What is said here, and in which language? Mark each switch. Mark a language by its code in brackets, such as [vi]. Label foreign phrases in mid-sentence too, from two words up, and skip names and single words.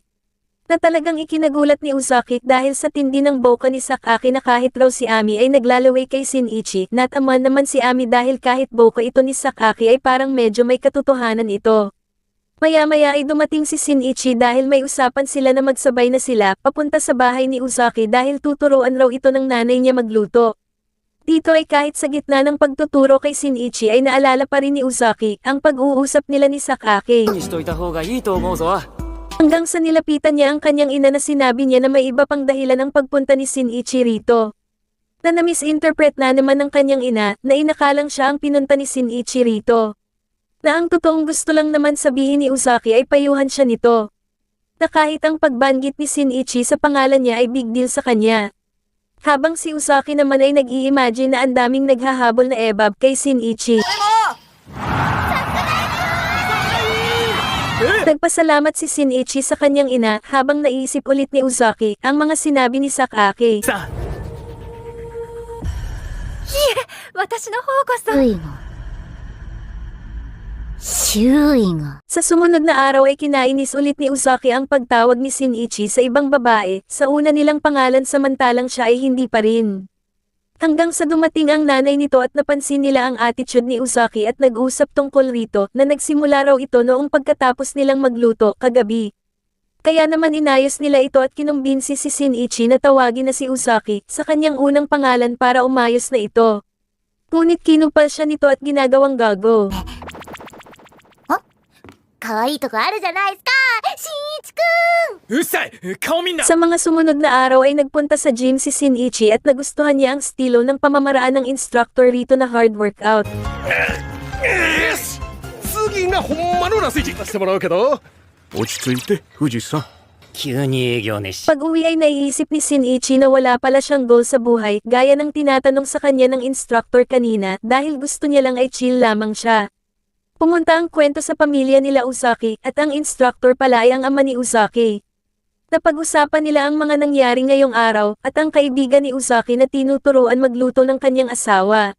[tl] Na talagang ikinagulat ni Uzaki dahil sa tindi ng boka ni Sakaki na kahit raw si Ami ay naglalaway kay Shinichi, nataman naman si Ami dahil kahit boka ito ni Sakaki ay parang medyo may katotohanan ito. Maya-maya ay dumating si Shinichi dahil may usapan sila na magsabay na sila papunta sa bahay ni Uzaki dahil tuturuan raw ito ng nanay niya magluto. Dito ay kahit sa gitna ng pagtuturo kay Shinichi ay naalala pa rin ni Uzaki ang pag-uusap nila ni Sakaki. [ja] にしといた方がいいと思うぞ。 [tl] Hanggang sa nilapitan niya ang kanyang ina na sinabi niya na may iba pang dahilan ang pagpunta ni Shinichi rito. Na na-misinterpret na naman ng kanyang ina na inakalang siya ang pinunta ni Shinichi rito. Na ang totoong gusto lang naman sabihin ni Uzaki ay payuhan siya nito. Na kahit ang pagbanggit ni Shinichi sa pangalan niya ay [en] big deal [tl] sa kanya. Habang si Uzaki naman ay nag-i-imagine na ang daming naghahabol na ebab kay Shinichi. Nagpasalamat si Shinichi sa kanyang ina habang naisip ulit ni Uzaki ang mga sinabi ni Sakaki. [ja] さあ、私の方こそ周囲が [tl] Sa sumunod na araw ay kinainis ulit ni Uzaki ang pagtawag ni Shinichi sa ibang babae sa una nilang pangalan samantalang siya ay hindi pa rin. Hanggang sa dumating ang nanay nito at napansin nila ang attitude ni Uzaki at nag-usap tungkol rito na nagsimula raw ito noong pagkatapos nilang magluto kagabi. Kaya naman inayos nila ito at kinumbinsi si Shinichi na tawagin na si Uzaki sa kanyang unang pangalan para umayos na ito. Ngunit kinupal siya nito at ginagawang gago. [ja] 可愛いとこあるじゃないですかしんいちくんうっさい、顔見んな。 [tl] Sa mga sumunod na araw ay nagpunta sa gym si Shinichi at nagustuhan niya ang estilo ng pamamaraan ng instructor rito na [en] hard workout. [ja] 次がほんまのラスイチさせてもらうけど落ち着いて富士山急に営業熱心。 [tl] Pag-uwi ay naiisip ni Shinichi na wala pala siyang goal sa buhay gaya ng tinatanong sa kanya ng instructor kanina dahil gusto niya lang ay chill lamang siya. Pumunta ang kwento sa pamilya nila Uzaki at ang instructor pala ay ang ama ni Uzaki. Napag-usapan nila ang mga nangyari ngayong araw at ang kaibigan ni Uzaki na tinuturuan magluto ng kanyang asawa.